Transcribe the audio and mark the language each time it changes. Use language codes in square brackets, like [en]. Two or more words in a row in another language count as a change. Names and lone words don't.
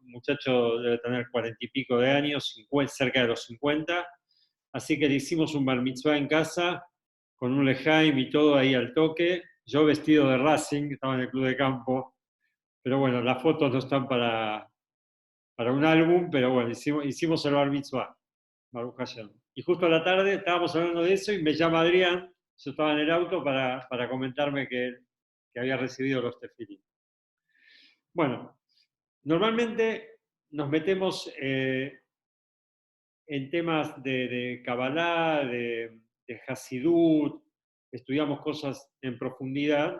[es] El muchacho debe tener 40 y pico de años, 50, cerca de los 50. Así que le hicimos un [he] בר מצוה [es] en casa, con un lejaim y todo ahí al toque. Yo vestido de Racing, estaba en el club de campo. Pero bueno, las fotos no están para un álbum, pero bueno, hicimos el [he] בר מצוה. ברוך השם. [es] Y justo a la tarde estábamos hablando de eso y me llama Adrián, yo estaba en el auto para comentarme que había recibido los tefilín. Bueno, normalmente nos metemos en temas de Kabbalah, de Hasidut, estudiamos cosas en profundidad.